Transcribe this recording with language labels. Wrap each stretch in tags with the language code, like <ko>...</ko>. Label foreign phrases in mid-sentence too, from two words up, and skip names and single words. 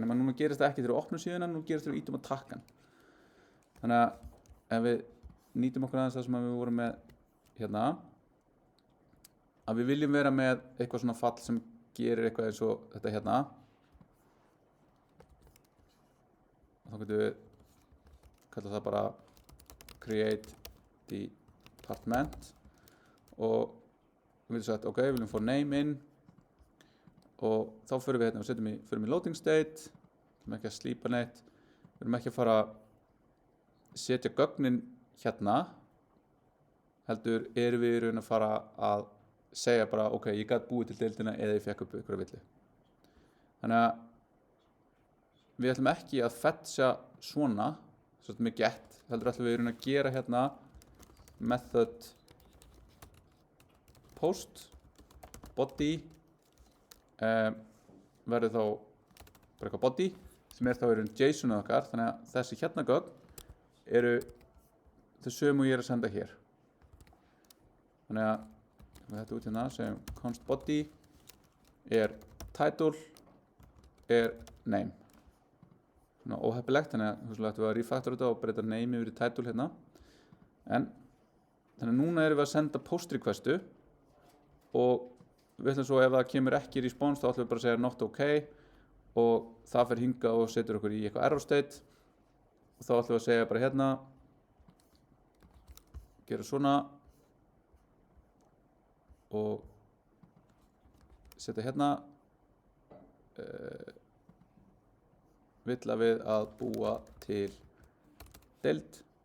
<is>Nema núna gerist það ekki þegar við opnum síðuna, nú gerist þegar við ítum á takkan. Þannig að ef við nýtum okkur aðeins það sem við vorum með hérna, að við viljum vera með eitthvað svona fall sem gerir eitthvað eins og þetta hérna. Þá getum við kalla það bara</is> <en>create department</en> <is>og við getum sagt ok, við viljum fá name inn og þá förum við hérna og förum í</is> <en>loading state,</en> <is>við erum ekki að slípa neitt, við erum ekki að fara að setja gögnin hérna, heldur erum við í raun að fara að segja bara ok, ég gat búið til deildina eða ég fekk upp ykkur villu. Þannig að við ætlum ekki að fetcha svona, svolítið með get, heldur ætlum við í raun að gera hérna</is> <en>method post body</en> <is>verður þá bara eitthvað body sem þá í raun JSON okkar, þannig að þessi hérna gögn eru þau sömu ég er að senda hér. Þannig að þetta út hérna segjum</is> <en>const body</en> <is>er title er name. Svona óheppilegt, þannig að þú ættum við að refactora þetta og breyta name yfir í title hérna. Þannig að núna erum við að senda</is> <en>post requestu</en> <is>og við ætlum svo ef það kemur ekki response þá ætlum við bara að segja</is> <en>not ok</en> <is>og það fer hingað og setur okkur í eitthvað</is> <en>error state</en> <is>og þá ætlum við að segja bara hérna gera svona og setja hérna villa við að búa til deild</is>